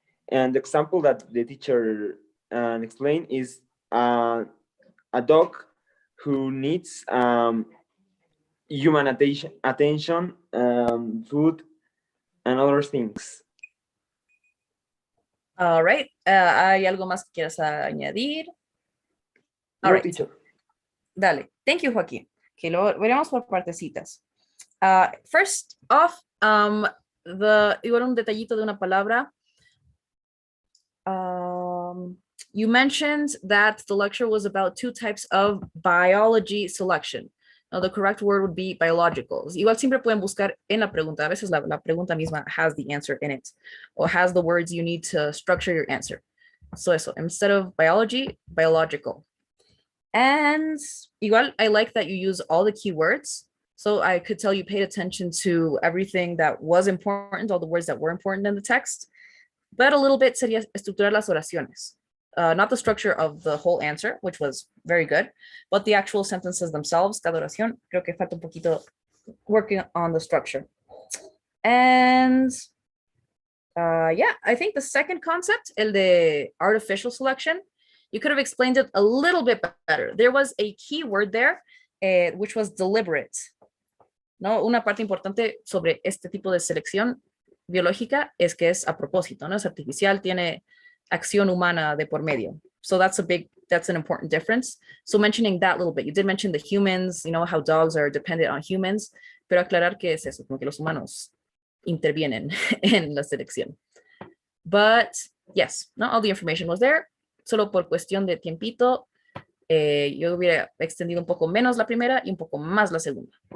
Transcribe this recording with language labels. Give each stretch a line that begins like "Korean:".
English: And the example that the teacher explained is a dog who needs human attention, food, and other things.
Spanish: All right, ¿hay algo más que quieras añadir?
English: All
Spanish: No,
English: right. teacher.
Spanish: Dale. Thank you, Joaquín. Que lo veremos por partecitas. First off, igual un detallito de una palabra.
English: You mentioned that the lecture was about two types of biology selection. Now, the correct word would be biologicals.
Spanish: Igual siempre pueden buscar en la pregunta. A veces la pregunta misma
English: has the answer in it, or has the words you need to structure your answer. So eso, instead of biology, biological. And igual, I like that you use all the keywords. So I could tell you paid attention to everything that was important, all the words that were important in the text. But a little bit
Spanish: sería estructurar las oraciones.
English: Not the structure of the whole answer, which was very good, but the actual sentences themselves,
Spanish: cada oración, creo que falta un poquito
English: working on the structure. And yeah, I think the second concept, el de artificial selection, you could have explained it a little bit better. There was a key word there, which was deliberate.
Spanish: ¿No? Una parte importante sobre este tipo de selección biológica es que es a propósito, no es artificial, tiene acción humana de por medio.
English: So that's an important difference. So mentioning that little bit, you did mention the humans, you know, how dogs are dependent on humans,
Spanish: pero aclarar que es eso, como que los humanos intervienen en la selección.
English: But yes, not all the information was there.
Spanish: Solo por cuestión de tiempito, yo hubiera extendido un poco menos la primera y un poco más la segunda.